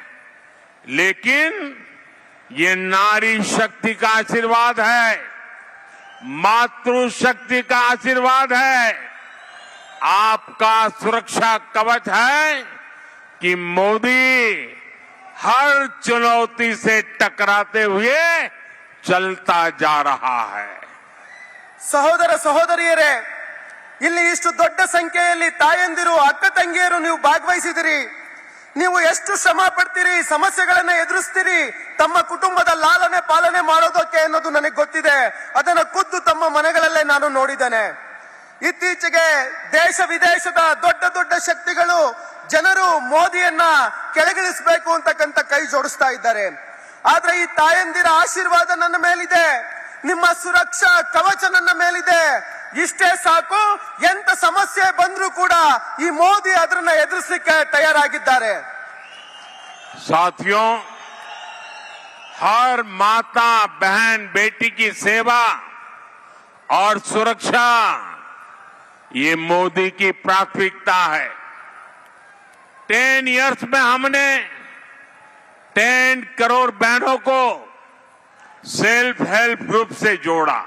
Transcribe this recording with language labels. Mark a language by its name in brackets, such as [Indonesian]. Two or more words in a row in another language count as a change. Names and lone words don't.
[Hindi] लेकिन ये नारी शक्ति का आशीर्वाद है, मातृशक्ति का आशीर्वाद है, आपका सुरक्षा कवच है कि मोदी हर चुनौती से टकराते हुए चलता जा रहा है. [Kannada] ಸಹೋದರ ಸಹೋದರಿಯರೇ, ಇಲ್ಲಿ ಇಷ್ಟು ದೊಡ್ಡ ಸಂಖ್ಯೆಯಲ್ಲಿ ತಾಯಂದಿರು, ಅಕ್ಕ ತಂಗಿಯರು ನೀವು ಭಾಗವಹಿಸಿದಿರಿ. ನೀವು ಎಷ್ಟು ಶ್ರಮ ಪಡ್ತೀರಿ, ಸಮಸ್ಯೆಗಳನ್ನ ಎದುರಿಸ್ತೀರಿ ತಮ್ಮ ಕುಟುಂಬದ ಲಾಲನೆ ಪಾಲನೆ ಮಾಡೋದಕ್ಕೆ ಅನ್ನೋದು ನನಗೆ ಗೊತ್ತಿದೆ. ಅದನ್ನ ಖುದ್ದು ತಮ್ಮ ಮನೆಗಳಲ್ಲೇ ನಾನು ನೋಡಿದ್ದೇನೆ. ಇತ್ತೀಚೆಗೆ ದೇಶ ವಿದೇಶದ ದೊಡ್ಡ ದೊಡ್ಡ ಶಕ್ತಿಗಳು ಜನರು ಮೋದಿಯನ್ನ ಕೆಳಗಿಳಿಸಬೇಕು ಅಂತಕ್ಕಂಥ ಕೈ ಜೋಡಿಸ್ತಾ ಇದ್ದಾರೆ. ಆದ್ರೆ ಈ ತಾಯಂದಿರ ಆಶೀರ್ವಾದ ನನ್ನ ಮೇಲಿದೆ, ನಿಮ್ಮ ಸುರಕ್ಷಾ ಕವಚ ನನ್ನ ಮೇಲಿದೆ. ಇಷ್ಟೇ ಸಾಕು, ಎಂತ ಸಮಸ್ಯೆ ಬಂದ್ರೂ ಕೂಡ ಈ ಮೋದಿ ಅದನ್ನ ಎದುರಿಸಲಿಕ್ಕೆ ತಯಾರಾಗಿದ್ದಾರೆ. [Hindi] साथियों, हर माता बहन बेटी की सेवा और सुरक्षा ये मोदी की प्राथमिकता है. 10 इयर्स में हमने 10 करोड़ बहनों को [English] self help group [Hindi] से जोड़ा.